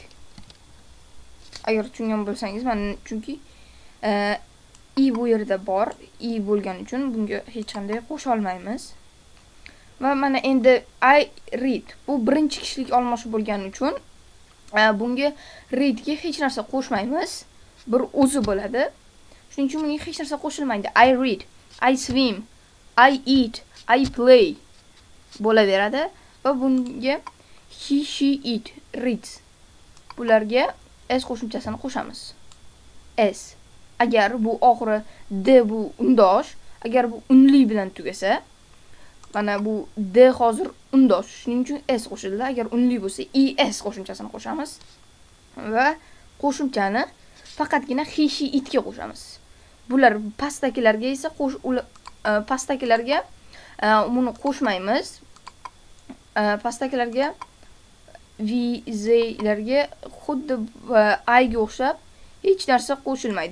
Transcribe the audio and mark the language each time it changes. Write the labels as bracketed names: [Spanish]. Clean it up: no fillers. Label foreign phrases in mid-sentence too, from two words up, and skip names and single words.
[Uzbek] Agar tushungan bo'lsangiz, chunki i bu yerda bor, i bo'lgani uchun bunga hech qanday qo'sha olmaymiz. Va mana endi [English] I read [Uzbek] bu birinchi kishilik almashuv bo'lgani uchun bunga read ga hech narsa qo'shmaymiz. Bir o'zi bo'ladi. Shuning uchun bunga hech narsa qo'shilmaydi. [English] I read, I swim, I eat, I play [Uzbek] bo'laveradi va bunga [English] he, she, it, reads. [Uzbek] Bularga s qo'shimchasini qo'shamiz. S. Agar bu oxiri d bu undosh, agar bu unli bilan tugasa, mana bu d hozir undosh, shuning uchun s qo'shildi. Agar unli bo'lsa, es qo'shimchasini qo'shamiz va qo'shimchani faqatgina [English] he, she, [Uzbek] itga qo'shamiz. Bular pastdagilarga esa pastdagilarga buni qo'shmaymiz. Pastdagilarga vizlarga xuddi I ga o'xshab hech narsa qo'shilmaydi.